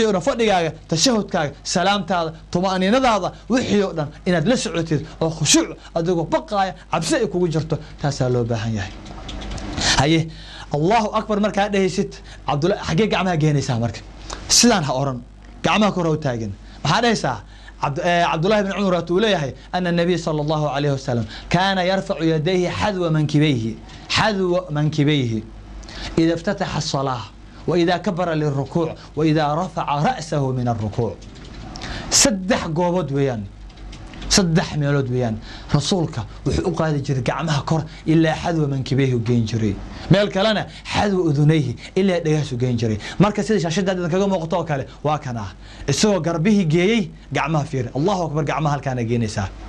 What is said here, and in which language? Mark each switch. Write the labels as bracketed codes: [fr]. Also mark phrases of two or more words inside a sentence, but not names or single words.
[so] oo fadhigaaga tashahhudkaaga salaamtaada tumaaniinadaada wixii oo dhan inaad la socotid oo khushuuc adigoo cabsi ay kugu jirto taasaa loo baahan yahay haye [ar] الله أكبر [so] markaa dhahaysid Abdullah xagee gacmaha geenaysaa marka sidaan ha oran gacmaha kor u taagan maxaa dhahaysaa Abdullah ibn Umar uu leeyahay [ar] أن النبي صلى الله عليه وسلم كان يرفع يديه حذو منكبيه إذا افتتح الصلاة وإذا كبر للركوع وإذا رفع رأسه من الركوع' [so] saddex goobod weeyaan saddex meelood weeyaan rasuulka wuxuu u qaadi jiray gacmaha kor ilaa [ar] حذو منكبيه [so] geen jiray meel kalena [ar] حذو أذنيه [so] ilaa dhagaas geen jiray marka sida shaashada kaga muuqato kale waa kana isagoo garbihi geeyay gacmaha fiir [ar] الله أكبر [so] gacmaha halkaan geenaysa